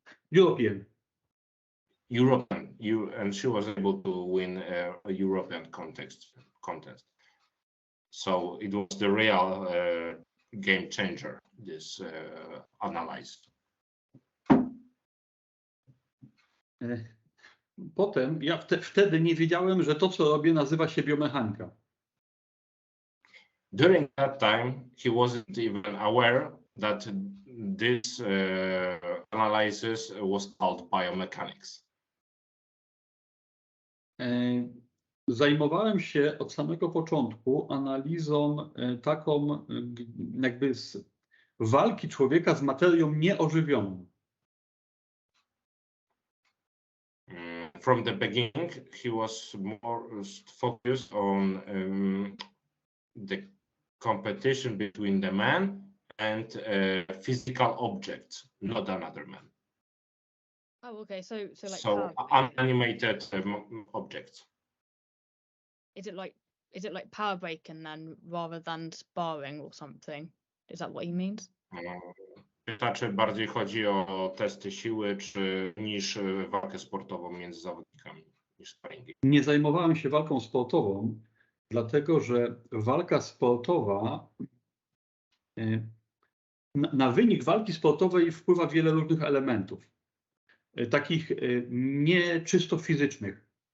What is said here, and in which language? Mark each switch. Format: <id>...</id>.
<en>European. And she was able to win a European contest. So it was the real game changer, this analysis.</en> <pl>Potem ja wtedy nie wiedziałem, że to, co robię, nazywa się biomechanika.</pl> <en>During that time, he wasn't even aware that this analysis was called biomechanics.</en> <pl>Zajmowałem się od samego początku analizą taką jakby z walki człowieka z materią nieożywioną.</pl> <en>From the beginning, he was more focused on the competition between the man and physical objects, not another man. Oh, okay. So like unanimated objects. Is it like power breaking then, rather than sparring or something? Is that what he means?</en> <pl>Czy bardziej chodzi o testy siły, czy niż walkę sportową między zawodnikami, niż sparingi? Nie zajmowałem się walką sportową, dlatego że walka sportowa, na wynik walki sportowej wpływa wiele różnych elementów, takich nie czysto fizycznych.</pl>